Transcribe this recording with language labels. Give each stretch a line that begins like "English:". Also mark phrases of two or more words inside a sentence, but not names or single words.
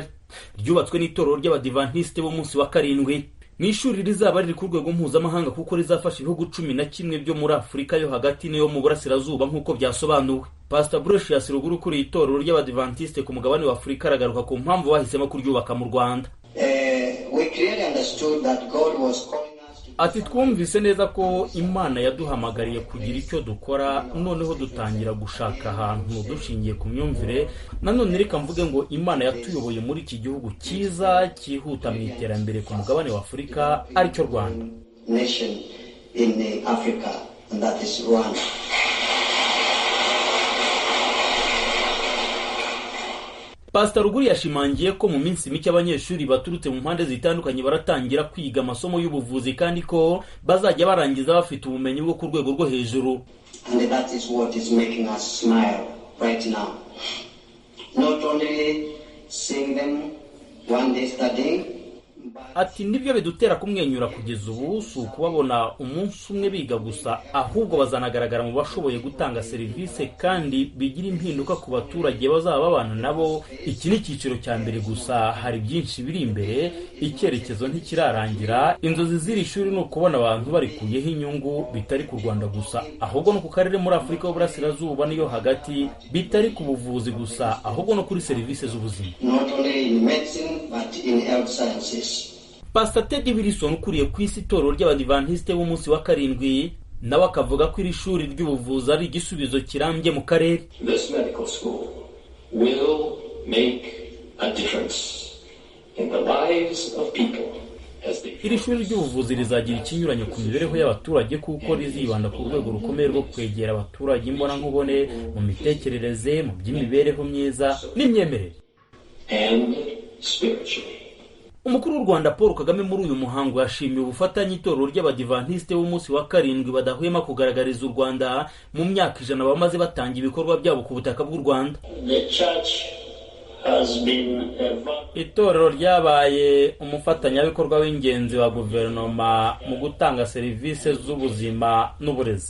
Kinyarwanda: Ryubatswe n'itorero ry'Abadiventiste b'umunsi wa karindwi. Ni ishuri rizaba riri ku rwego mpuzamahanga kuko rizafasha ibihugu 11 byo muri Afurika yo hagati n'iyo mu burasirazuba nk'uko byasobanuwe. Pastor Brocious Ruguru kuri itorero ry'Abadiventiste ku mugabane wa Afurika aragaruka ku mpamvu bahisemo kuryubaka mu Rwanda.
English: We clearly understood that God was calling.
Kinyarwanda: Ati twumvise neza ko Imana yaduhamagariye kugira icyo dukora, noneho dutangira gushaka ahantu dushingiye ku myumvire. Nanone reka mvuge ngo Imana yatuyoboye muri iki gihugu cyiza cyihuta mu iterambere ku mugabane wa Afurika aricyo Rwanda.
English: Nation in Africa, and that is Rwanda.
Kinyarwanda: Pastor Ruguru yashimangiye ko mu minsi mike abanyeshuri baturutse mu mpande zitandukanye baratangira kwiga amasomo y'ubuvuzi kandi ko bazajya barangiza bafite ubumenyi bwo ku rwego rwo hejuru.
English: And that is what is making us smile right now. Not only seeing them one day studying.
Kinyarwanda: Ati nibyo bidutera kumwenyura kugeza ubu, si ukubabona umunsi umwe biga gusa, ahubwo bazanagaragara mu bashoboye gutanga serivisi kandi bigira impinduka ku baturage bazaba babana nabo. Iki ni icyiciro cya mbere gusa, hari byinshi biri imbere, icyerekezo ntikirarangira. Inzozi z'iri shuri ni ukubona abantu barikuyeho inyungu, bitari ku Rwanda gusa ahubwo no ku karere muri Afurika y'Uburasirazuba niyo hagati, bitari ku buvuzi gusa ahubwo no kuri serivisi z'ubuzima.
English: Not only in medicine but in health sciences.
Kinyarwanda: Pastor Ted Wilson ukuriye ku isi itorero ry'Abadiventiste b'umunsi wa karindwi nawe akavuga ko iri shuri ry'ubuvuzi ari igisubizo kirambye mu karere.
English: This medical school will make a difference in the lives of people.
Kinyarwanda: Iri shuri ry'ubuvuzi rizagira ikinyuranyo ku mibereho y'abaturage kuko rizibanda ku rwego rukomeye rwo kwegera abaturage imbona nkubone mu mitekerereze, mu by'imibereho myiza n'imyemerere.
English: And spiritually.
Kinyarwanda: Umukuru w'u Rwanda Paul Kagame muri uyu muhango yashimiye ubufatanye itorero ry'Abadiventiste b'umunsi wa karindwi badahwema kugaragariza u Rwanda mu myaka 100 bamaze batanga ibikorwa byabo ku butaka bw'u Rwanda. Itorero ryabaye umufatanyabikorwa w'ingenzi wa guverinoma mu gutanga serivisi z'ubuzima n'uburezi.